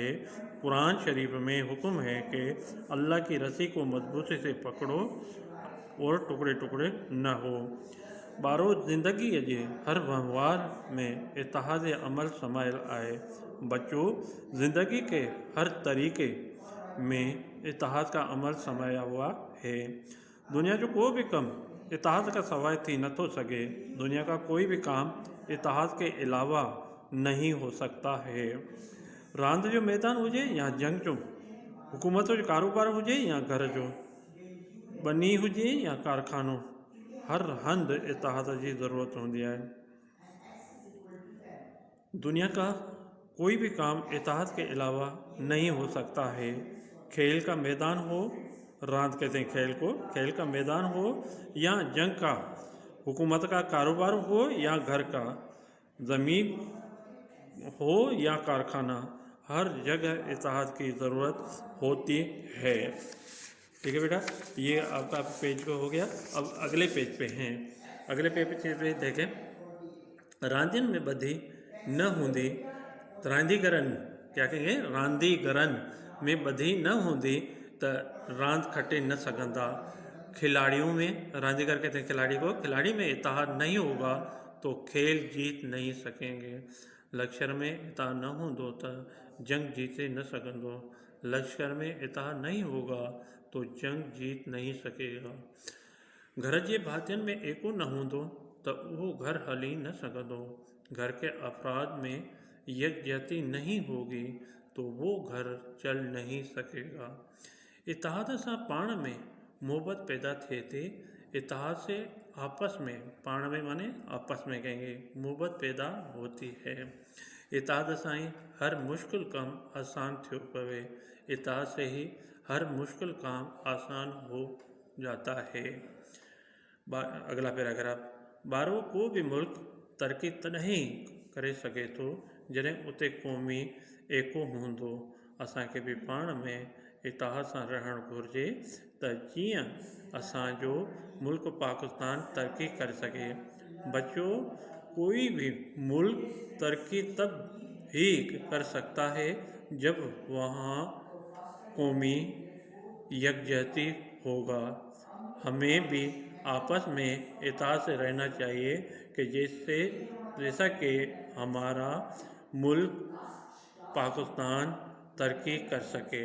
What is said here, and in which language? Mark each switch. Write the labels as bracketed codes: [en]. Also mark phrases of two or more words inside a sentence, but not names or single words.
[ur] قرآن شریف میں حکم ہے کہ اللہ کی رسی کو مضبوطی سے پکڑو اور ٹکڑے ٹکڑے نہ ہو. [sd] बारो ज़िंदगी जे हर वहिंवार में इत्तेहाद अमल समायल आहे। [ur] بچوں، زندگی کے ہر طریقے میں اتحاد کا عمل سمایا ہوا ہے. [sd] दुनिया जो कोई भी कम इत्तेहाद का सवाइ थी नथो सके। [ur] دنیا کا کوئی بھی کام اتحاد کے علاوہ نہیں ہو سکتا ہے. [sd] रांद जो मैदान हुजे या जंग जो, हुकूमत जो कारोबार हुजे या घर जो, बनी हुजे या कारखानो, हर हंधि इत्तेहाद [ur] کی ضرورت ہوتی ہے. دنیا کا کوئی بھی کام اتحاد کے علاوہ نہیں ہو سکتا ہے. کھیل کا میدان ہو، راند کہتے ہیں کھیل کو، کھیل کا میدان ہو یا جنگ کا، حکومت کا کاروبار ہو یا گھر کا، زمین ہو یا کارخانہ، ہر جگہ اتحاد کی ضرورت ہوتی ہے. ٹھیک ہے بیٹا، یہ آپ کا پیج پے ہو گیا. اب اگلے پیج پے ہیں۔ اگلے پیج پے دیکھیں. [sd] रांदिन में बधी न हूंदी, रांदीगरनि, [ur] کیا کہیں گے, [sd] रांदीगरनि में बधी न हूंदी त रांद खटे न सघंदा। [ur] کھلاڑیوں میں، راندیگر کہتے ہیں کھلاڑی کو، کھلاڑی میں اتحاد نہیں ہوگا تو کھیل جیت نہیں سکیں گے. [sd] लश्कर में इत्तेहाद न हूंदो त जंग जीते न सघंदो। [ur] لشکر میں اتحاد نہیں ہوگا تو جنگ جیت نہیں سکے گا. [sd] घर जे भातियुनि में एको न हूंदो त उहो घर हली न सघंदो। [ur] گھر کے اپرادھ میں یکجہتی نہیں ہوگی تو وہ گھر چل نہیں سکے گا. [sd] इतिहाद सां पाण में मोहबत पैदा थिए थी। [ur] اتحاد سے آپس میں, [sd] पाण में [ur] مانے آپس میں کہیں گے، محبت پیدا ہوتی ہے. [sd] इतिहाद सां ही हर मुश्किल कम आसान थियो पवे। [ur] اتحاد سے ہی ہر مشکل کام آسان ہو جاتا ہے. اگلا پیراگراف. [sd] ॿारो को भी मुल्क तरक़ी तॾहिं करे सघे थो जॾहिं उते क़ौमी एको हूंदो। असांखे बि पाण में इतिहाद सां रहणु घुरिजे त जीअं असांजो मुल्क पाकिस्तान तरक़ी करे सघे। [ur] बच्चो, کوئی بھی ملک ترقی تب ہی کر سکتا ہے جب وہاں قومی یکجہتی ہوگا. ہمیں بھی آپس میں اتفاق سے رہنا چاہیے کہ جیسا کہ ہمارا ملک پاکستان ترقی کر سکے.